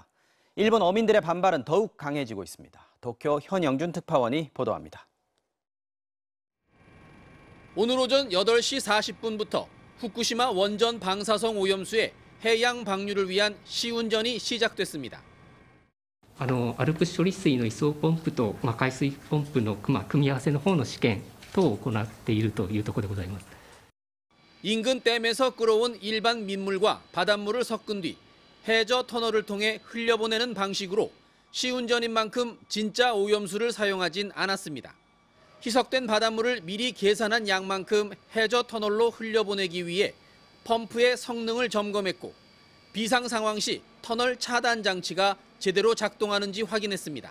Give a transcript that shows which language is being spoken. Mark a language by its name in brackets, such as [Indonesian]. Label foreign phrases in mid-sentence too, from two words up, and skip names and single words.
[Korean] 일본 어민들의 반발은 더욱 강해지고 있습니다. 도쿄 현영준 특파원이 보도합니다. 오늘 오전 8시 40분부터 후쿠시마 원전 방사성 오염수의 해양 방류를 위한 시운전이 시작됐습니다. [Japanese] アルプス処理水の移送ポンプと海水ポンプの組み合わせの方の試験等を行っているというところでございます。 [Korean] 인근 댐에서 끌어온 일반 민물과 바닷물을 섞은 뒤 해저 터널을 통해 흘려보내는 방식으로 시운전인 만큼 진짜 오염수를 사용하진 않았습니다. 희석된 바닷물을 미리 계산한 양만큼 해저 터널로 흘려보내기 위해 펌프의 성능을 점검했고 비상 상황 시 터널 차단 장치가 제대로 작동하는지 확인했습니다.